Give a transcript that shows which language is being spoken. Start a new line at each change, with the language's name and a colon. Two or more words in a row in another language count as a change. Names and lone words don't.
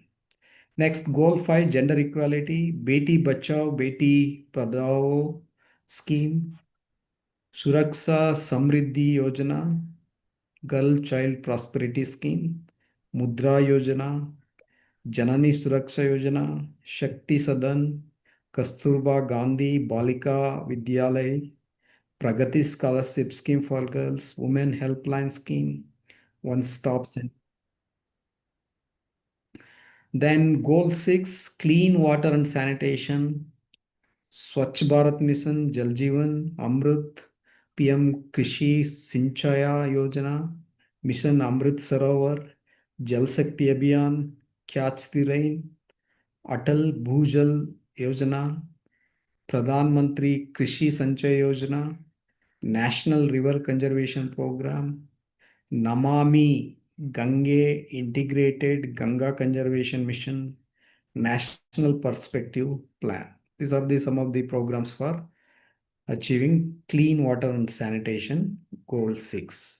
English: Next, goal 5, gender equality, Beti Bachao, Beti Padhao scheme, Suraksha Samriddhi Yojana, Girl Child Prosperity Scheme, Mudra Yojana, Janani Suraksha Yojana, Shakti Sadan, Kasturba Gandhi Balika Vidyalay, Pragati Scholarship Scheme for Girls, Women Helpline Scheme, One Stop Center. Then Goal 6, clean water and sanitation, Swachh Bharat Mission, Jal Jeevan, Amrit, PM Krishi Sinchaya Yojana, Mission Amrit Sarovar, Jal Shakti Abhiyan, Catch the Rain, Atal Bhujal Yojana, Pradhan Mantri Krishi Sanchay Yojana, National River Conservation Program, Namami Gange Integrated Ganga Conservation Mission, National Perspective Plan. These are the some of the programs for achieving clean water and sanitation, goal 6.